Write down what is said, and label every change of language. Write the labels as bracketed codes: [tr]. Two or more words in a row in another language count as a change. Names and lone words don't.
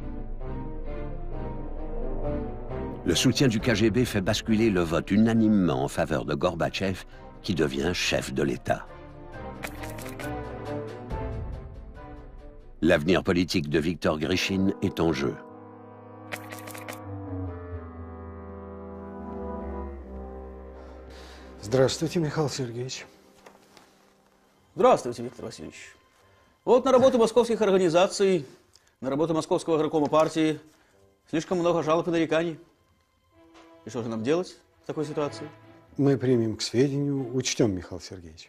[fr] Le soutien du KGB fait basculer le vote unanimement en faveur de Gorbatchev, qui devient chef de l'État. L'avenir politique de Viktor Grishin est en jeu. [ru] Здравствуйте, Михаил Сергеевич. Здравствуйте, Виктор Васильевич. Вот на работу московских организаций, на работу Московского горкома партии слишком много жалоб и нареканий. И что же нам делать в такой ситуации? Мы примем к сведению, учтем, Михаил Сергеевич.